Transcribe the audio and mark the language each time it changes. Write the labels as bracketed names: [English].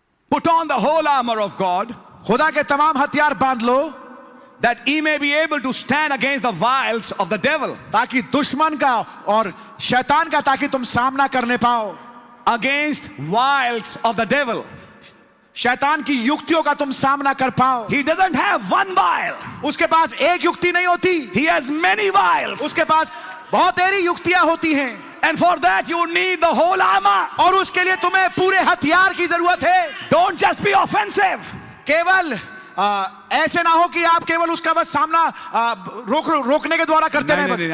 [English] Put on the whole armor of God, [Hindi] खुदा के तमाम हथियार बांध लो, [English] that ye may be able to stand against the wiles of the devil. [Hindi] ताकि दुश्मन का और शैतान का, ताकि तुम सामना करने पाओ. [English] Against wiles of the devil. [Hindi] शैतान की युक्तियों का तुम सामना कर पाओ. [English] He doesn't have one wile. [Hindi] उसके पास एक युक्ति नहीं होती, [English] He has many wiles. [Hindi] उसके पास बहुत सारी युक्तियां होती हैं. [English] And for that you need the whole armor. [Hindi] और उसके लिए तुम्हें पूरे हथियार की जरूरत है. [English] Don't just be offensive. [Hindi] केवल ऐसे ना हो कि आप केवल उसका बस सामना रोकने के द्वारा करते रहे.